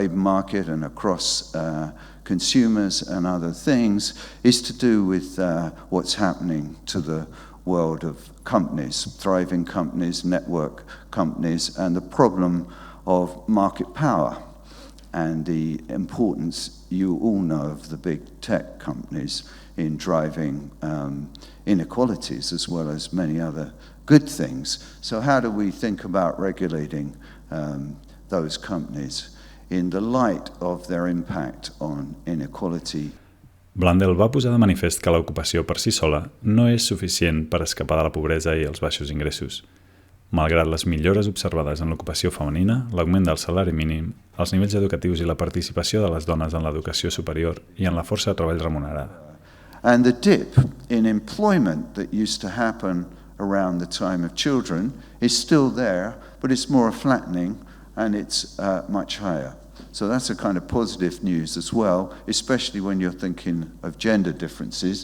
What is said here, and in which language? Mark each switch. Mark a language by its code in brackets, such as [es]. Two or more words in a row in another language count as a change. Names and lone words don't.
[en] labor market and across consumers and other things is to do with what's happening to the world of companies, thriving companies, network companies, and the problem of market power and the importance you all know of the big tech companies in driving inequalities as well as many other good things. So how do we think about regulating those companies in the light of their impact on inequality? [ca] Blundell va posar de manifest que l'ocupació per si sola no és suficient per escapar de la pobresa i els baixos ingressos. Malgrat les millores observades en l'ocupació femenina, l'augment del salari mínim, els nivells educatius i la participació de les dones en l'educació superior i en la força de treball remunerada. [en] And the dip in employment that used to happen around the time of children is still there, but it's more flattening and it's much higher. So that's a kind of positive news as well, especially when you're thinking of gender differences.